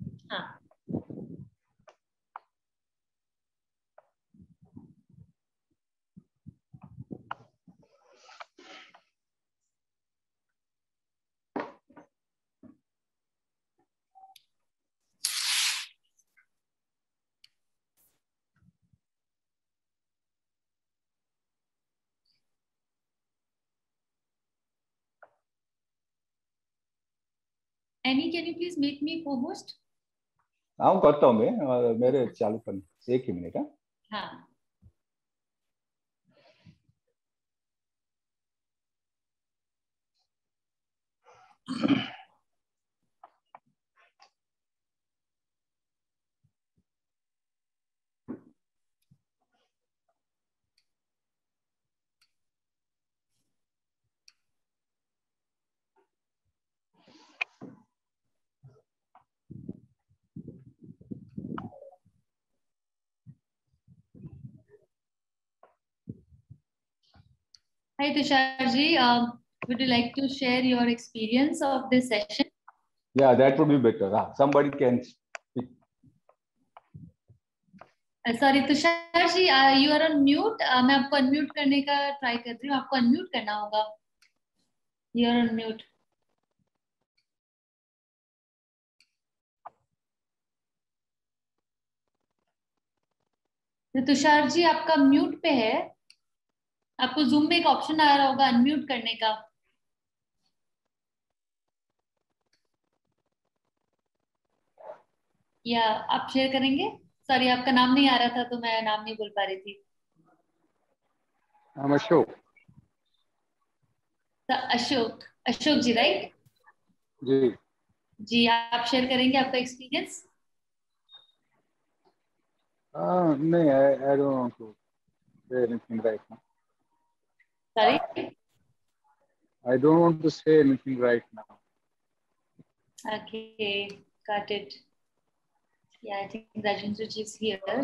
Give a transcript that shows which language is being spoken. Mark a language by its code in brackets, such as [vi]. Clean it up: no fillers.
[en] हाँ Annie, can you please make me cohost? [hi] हाँ करता हूँ मैं, मेरे चालू करने एक ही मिनट। हाँ हाँ [en] Hi Tushar ji, would you like to share your experience of this session? Yeah, that would be better. Somebody can speak. [hi] Sorry Tushar ji, [en] You are on mute. [hi] मैं आपको अनम्यूट करने का ट्राई कर रही हूँ, आपको अनम्यूट करना होगा। You are on mute. तो तुषार जी आपका म्यूट पे है, आपको जूम में एक ऑप्शन आ रहा होगा अनम्यूट करने का। या आप शेयर करेंगे? सॉरी आपका नाम नहीं आ रहा था तो मैं नाम नहीं बोल पा रही थी। अशोक अशोक, अशोक जी राइट? जी। जी आप शेयर करेंगे आपका एक्सपीरियंस? [en] नहीं, I don't want to say anything right now. Sorry? I don't want to say anything right now. Okay, got it. Yeah, I think Rajendra ji is here.